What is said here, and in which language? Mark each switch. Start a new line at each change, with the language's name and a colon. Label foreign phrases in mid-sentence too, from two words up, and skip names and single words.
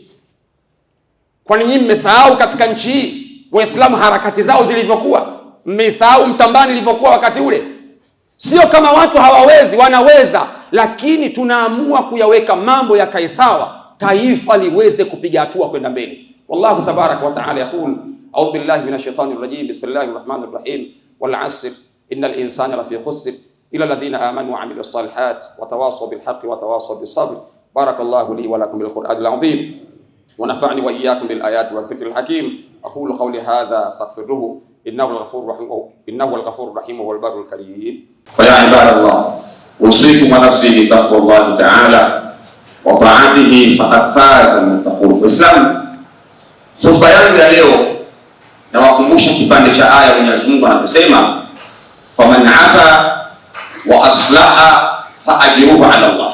Swahili: Kwani nyinyi mmesahau katika nchi hii Waislamu harakati zao zilivyokuwa? Mmesahau Mtambani ilivyokuwa wakati ule? Sio kama watu hawawezi, wanaweza, lakini tunaamua kuyaweka mambo yakae sawa, taifa liweze kupiga hatua kwenda mbele.
Arabic: والله تبارك وتعالى يقول أعوذ بالله من الشيطان الرجيم بسم الله الرحمن الرحيم والعصر إن الإنسان لفي خسر إلا الذين آمنوا وعملوا الصالحات وتواصوا بالحق وتواصوا بالصبر. بارك الله لي ولكم بالقرآن العظيم ونفعني وإياكم بالآيات والذكر الحكيم. أقول قولي هذا أستغفره إنه الغفور الرحيم والبر الكريم. ويا عباد الله، أوصيكم ونفسي بتقوى الله تعالى وطاعته فقد فاز المتقون.
Swahili: Islam, khutba yangu ya leo nawakumbusha kipande cha aya Mwenyezi Mungu anasema
Arabic: فمن عفا وأصلح فأجره على الله.